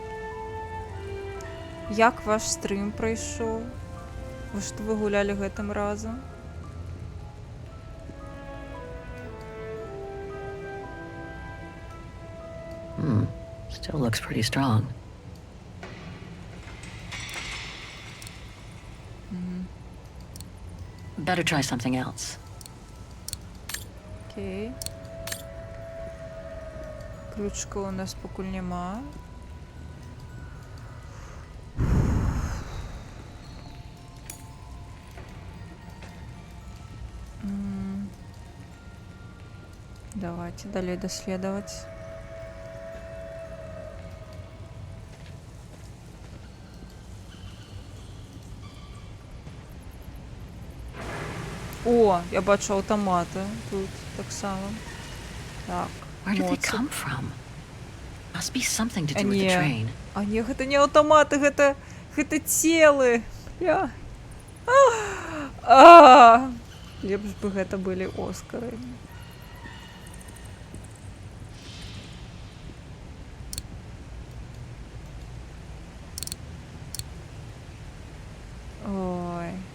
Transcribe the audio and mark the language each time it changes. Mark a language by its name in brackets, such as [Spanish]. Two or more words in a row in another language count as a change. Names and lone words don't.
[Ukrainian] Як ваш стрім пройшов? [Belarusian] Што вы гулялі гэтым разам? [English] Still looks pretty strong. Better try something else. [Belarusian] Окей. Ключка у нас пакуль няма. [Russian] Давайте далее доследовать. [Belarusian] О, я бачу аўтаматы тут таксама. Так. [English] Where did they come from? Must be something to do with the train. [Belarusian] А не, гэта не аўтаматы, гэта целы. Лепш бы гэта былі Оскары. Ой.